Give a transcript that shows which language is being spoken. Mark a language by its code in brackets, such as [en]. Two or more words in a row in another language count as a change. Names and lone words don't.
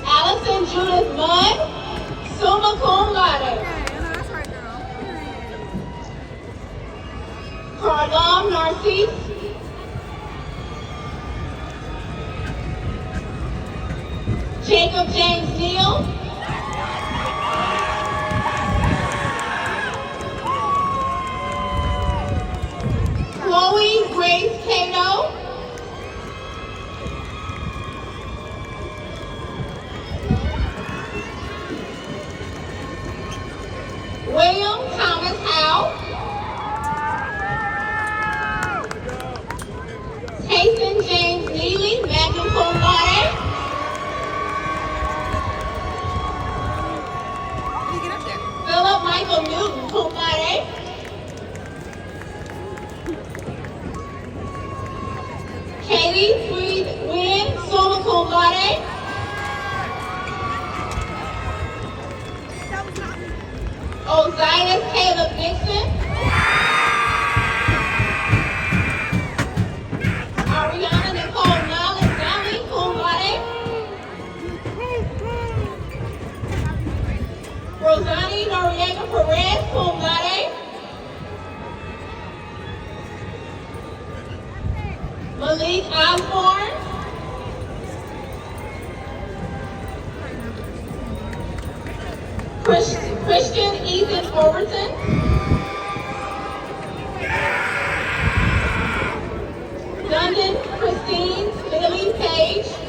[en] Allison Judith Mudd, [la] summa cum laude. [en] Carlam Narcisse, Jacob James Neal, Chloe Grace Cato, William Thomas Howe, Tayson James Neely, [la] magna cum laude. [en] Philip Michael Newton, [la] cum laude. [en] Katie Tweed Wynn, [la] summa cum laude. [en] Osiris Caleb Dixon. Ariana Nicole Nollis Downey, [la] cum laude. [en] Rosani Noriega Perez, [la] cum laude. [en] Malik Osborne. Christian Ethan Overton. London Christine Lily Page.